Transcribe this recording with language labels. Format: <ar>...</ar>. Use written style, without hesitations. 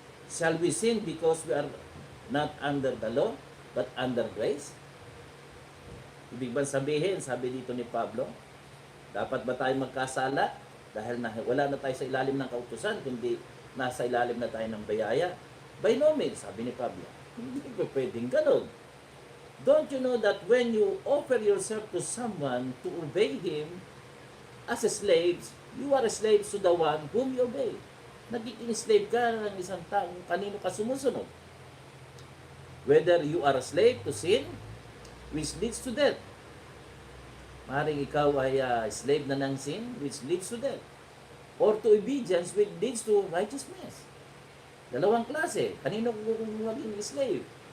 <en>Shall we sin because we are not under the law, but under grace?</en> <tl>Ibig bang sabihin, sabi dito ni Pablo, dapat ba tayo magkasala dahil wala na tayo sa ilalim ng kautusan, kundi nasa ilalim na tayo ng bayaya?</tl> <en>By no means,</en> <tl>sabi ni Pablo. Hindi pa pwedeng ganun.</tl> <en>Don't you know that when you offer yourself to someone to obey him as a slave, you are a slave to the one whom you obey.</en> <tl>Nagiging slave ka ng isang tao, kanino ka sumusunod.</tl> <en>Whether you are a slave to sin, which leads to death.</en> <tl>Maring ikaw ay</tl> <en>slave na ng sin, which leads to death. Or to obedience, which leads to righteousness.</en> <tl>Dalawang klase. Kanino kung maging slave?</tl>